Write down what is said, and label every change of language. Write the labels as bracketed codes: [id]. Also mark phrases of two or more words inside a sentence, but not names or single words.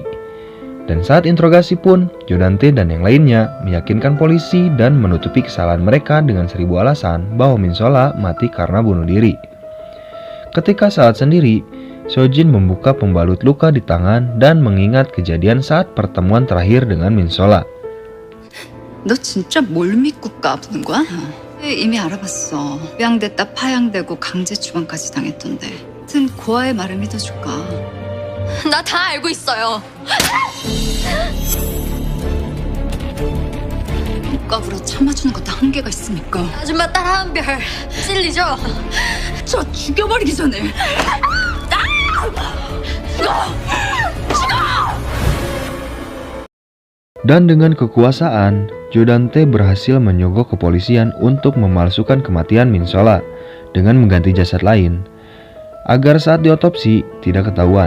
[id] Dan saat interogasi pun, Jo Dante dan yang lainnya meyakinkan polisi dan menutupi kesalahan mereka dengan 1000 alasan bahwa Min Sola mati karena bunuh diri. Ketika saat sendiri, Sojin membuka pembalut luka di tangan dan mengingat kejadian saat pertemuan terakhir dengan Min Sola. [ko] 너 진짜 뭘 믿고 까부는 거야? 이미 알아봤어. 입양됐다 파양되고 강제 추방까지 당했던데. 하여튼 고아의 말을 믿어줄까? 나 다 알고 있어요. 까불어 참아주는 것도 한계가 있으니까. 아줌마 따라한 별 찔리죠? 저 죽여버리기 전에. [id] Dan dengan kekuasaan, Jo Dante berhasil menyogok kepolisian untuk memalsukan kematian Min Sola dengan mengganti jasad lain, agar saat diotopsi tidak ketahuan.